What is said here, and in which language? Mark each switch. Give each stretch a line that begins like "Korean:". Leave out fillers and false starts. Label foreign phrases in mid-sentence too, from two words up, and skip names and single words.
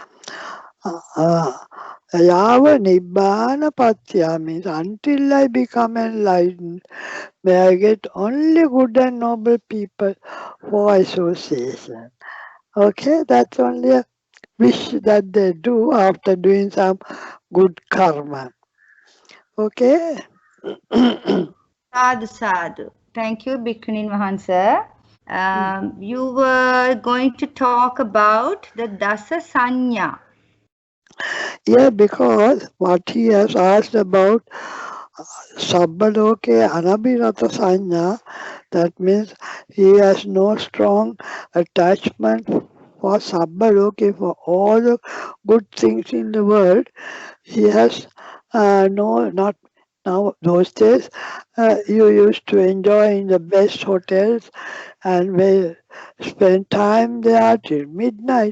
Pali: Yava Nibbana Patya
English: means until I become enlightened, may I get only good and noble people for association. Okay, that's only a wish that they do after doing some good karma. Okay?
Pali: Sadhu, sadhu.
English: Thank you, Bhikkhuni Mahansa. You were going to talk about the Dasa Sanna. Yeah, because what he has asked about
Pali: Sabbaloke anabiratha sanya,
English: that means he has no strong attachment for Sabbaloke, for all the good things in the world. He has not now. Those days, you used to enjoy in the best hotels and we spend time there till midnight.